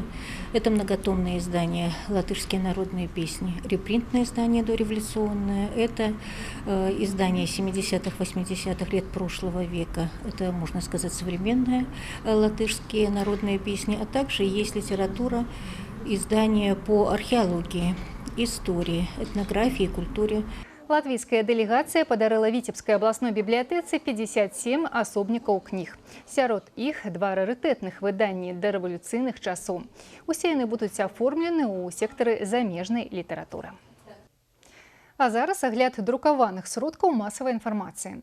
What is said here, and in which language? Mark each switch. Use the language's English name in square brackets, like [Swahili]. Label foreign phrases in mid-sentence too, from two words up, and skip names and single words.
[Russian] Это многотомные издания «Латышские народные песни», репринтное издание дореволюционное, это издание 70-х, 80-х лет прошлого века. Это, можно сказать, современные латышские народные песни, а также есть литература, издания по археологии, истории, этнографии, культуре. [Belarusian] Латвійская дэлегацыя падарыла Віцебскай абласной бібліятэцы 57 асобнікаў кніг. Сярод іх 2 рарытэтных выданні дарэвалюцыйных часоў. Усе яны будуць аформлены ў сектары замежнай літаратуры. А зараз агляд друкаваных сродкаў масавай інфармацыі.